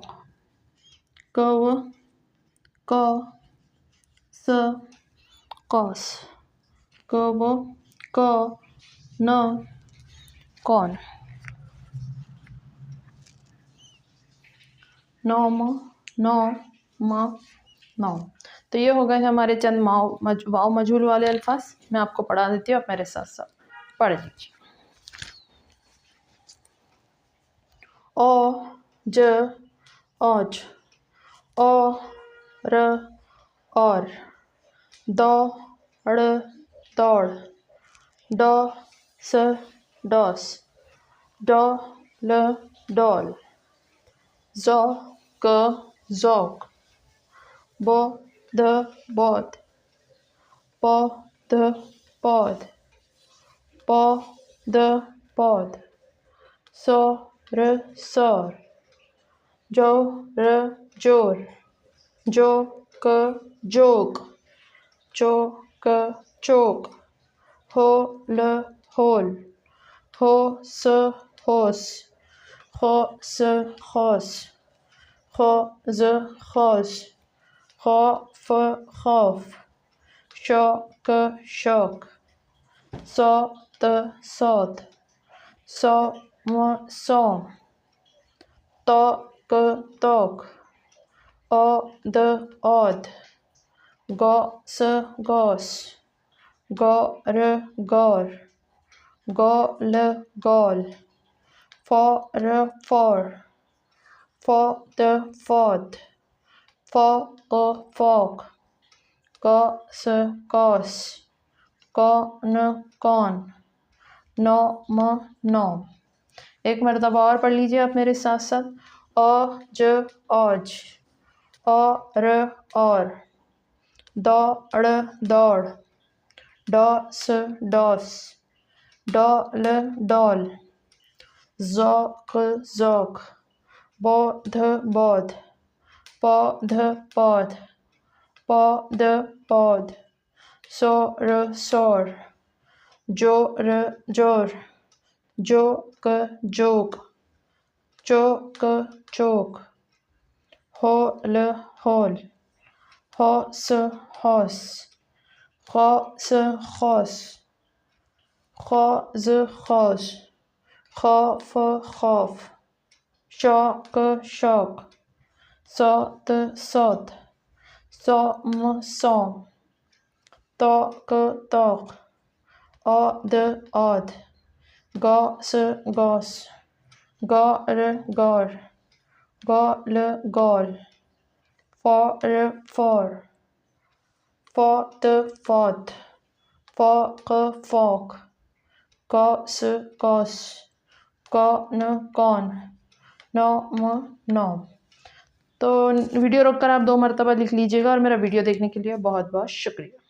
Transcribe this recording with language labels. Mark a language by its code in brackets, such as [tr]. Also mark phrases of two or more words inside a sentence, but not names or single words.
[hi] क, व, क, स, कौस। क, व, क, न, कौन। नौ, म, नौ, म, नौ। तो ये हो गए हमारे चंद वाव मजहूल वाले अल्फाज। मैं आपको पढ़ा देती हूँ, आप मेरे साथ साथ पढ़ लीजिए। ओ, ज, औज। ओ, र, और। दौ, ड़, दौड़। डौ, स, डौस। डौ, ल, डौल। ज़ौ, क, ज़ौक। बो, ध, बौद। पौ, ध, पौध। पौ, द, पौध। सौ, र, सौर। जो, र, जोर। जो, क, जोक। चो, क, चोक। हो, ल, होल। हो, स, होस। हो, स, होस। खो, ज, खौस। खौ, फ, खौफ। शौ, क, शौक। सौ, त, सौत। सौ, म, सौम। तौ, क, तौक। ओ द औद, गौ स गौस, गौ र गौर, गौ ल गौल, फौ र फौर, फौ द फौद, फौ क फौक, क स कौस, कौ न कौन, नौ म नौ। एक मरतबा और पढ़ लीजिए आप मेरे साथ साथ। औ ज औज, औ र और, दौ ड़ दौड़, डौ स डौस, डौ ल डौल, ज़ौक ज़ौक, बौ ध बौध, पौ ध पौध, पौ द पौध, सौ र सौर, जो र जोर, जो क जोक, चो क चोक, हो ल होल, हो स हौस, खौ स खौस, खौ ज खौस, खौ फ खौफ, शौ क शौक, सौ त सौत, सौ म सौम, तौ क तौक, औ द औद, गौ स गौस, गौ र गौर, गौ ल गौल, फौ र फौर, फौ त फौत, फौ क फौक, कौ स कौस, कौ न कौन, नौ म नौ। तो वीडियो रोक कर आप 2 मरतबा लिख लीजिएगा और मेरा वीडियो देखने के लिए बहुत बहुत शुक्रिया।